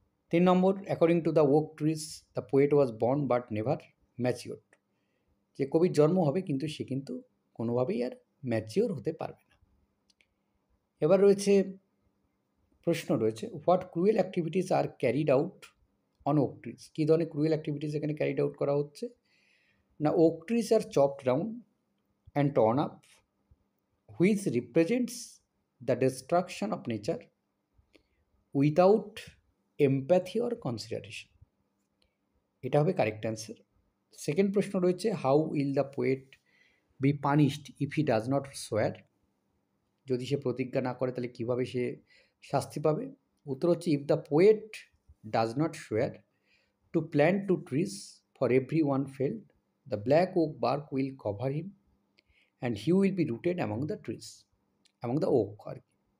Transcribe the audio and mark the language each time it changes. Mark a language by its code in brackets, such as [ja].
[bn] 3 number, [en] according to the oak trees the poet was born but never mature, [bn] যে কবির জন্ম হবে কিন্তু সে কিন্তু কোনোভাবেই আর ম্যাচিওর হতে পারবে না। এবার রয়েছে প্রশ্ন রয়েছে, [en] What cruel activities are carried out on oak trees. [bn] কী ধরনের ক্রুয়েল অ্যাক্টিভিটিস এখানে ক্যারিড আউট করা হচ্ছে? [en] না, oak trees are chopped down and torn up, which represents the destruction of nature without empathy or consideration. [bn] এটা হবে correct answer. Second প্রশ্ন রয়েছে, [en] How will the poet be punished if he does not swear. [bn] যদি সে প্রতিজ্ঞা না করে তাহলে কীভাবে সে শাস্তি পাবে? উত্তর হচ্ছে, [en] if the poet does not swear to plant 2 trees for every one felled, the black oak bark will cover him and he will be rooted among the trees, among the oak [bn] আর কি।